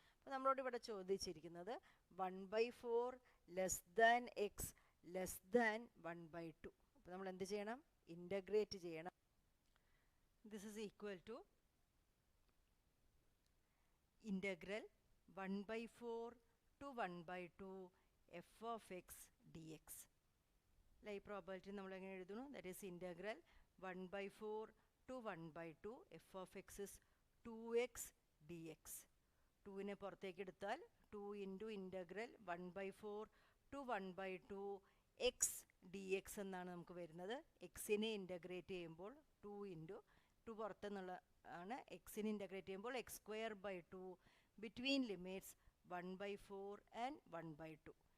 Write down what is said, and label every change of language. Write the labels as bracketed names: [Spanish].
[Malayalam] അപ്പോൾ നമ്മളോട് ഇവിടെ ചോദിച്ചിരിക്കുന്നത് [English] 1/4 less than x less than 1/2. [Malayalam] അപ്പോൾ നമ്മൾ എന്ത് ചെയ്യണം? ഇൻ്റഗ്രേറ്റ് ചെയ്യണം. [English] This is equal to integral 1/4 to 1/2 f of x dx. [Malayalam] ഈ പ്രോപ്പർട്ടി നമ്മൾ എങ്ങനെ എഴുതുന്നു? [English] That is integral 1/4 to 1/2 f of x is 2x dx. [Malayalam] 2നെ പുറത്തേക്ക് എടുത്താൽ [English] 2 into integral 1/4 to 1/2 x dx [Malayalam] എന്നാണ് നമുക്ക് വരുന്നത്. എക്സിനെ ഇൻ്റഗ്രേറ്റ് ചെയ്യുമ്പോൾ 2 ഇൻറ്റു 2 പുറത്തെന്നുള്ള ആണ്. എക്സിനെ ഇൻ്റഗ്രേറ്റ് ചെയ്യുമ്പോൾ [English] x²/2 between limits 1/4 and 1/2.